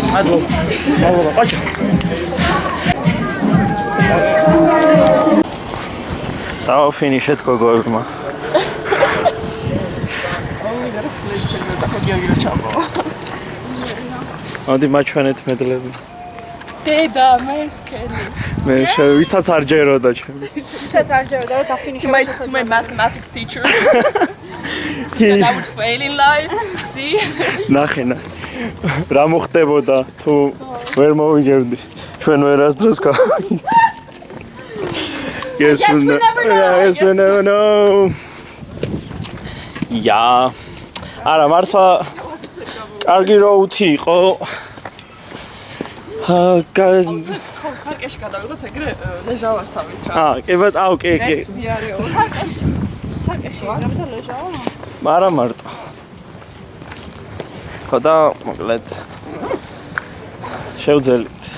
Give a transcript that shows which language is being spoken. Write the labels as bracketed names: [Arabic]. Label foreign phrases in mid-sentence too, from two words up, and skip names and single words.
[Georgian] მადლობა, პაჭა. დავაფინიშეთ გოგოებმა. მოდი მაჩვენეთ მედლები. დედა მე სკენი. მე ვისაც არ ჯეროდა ჩემი. ვისაც არ ჯეროდა და დაფინიშე. [English] To my mathematics teacher. Said I would fail in life. See? [Georgian] ნახე. რა მოხდებოდა თუ ვერ მოვიგებდი. ჩვენ ვერასდროს გა. [English] Yes, we never know. Yes, we never know. Ja. [Georgian] არა, მართლა კარგი როუთი იყო. ხო, საკეში გადავიღოთ ეგრე ლეჟავასავით რა. კი, კი. ეს ვიარეო. საკეში რამდა ლეჟავა? არა მარტო. ხო და მოკლედ შევძელით.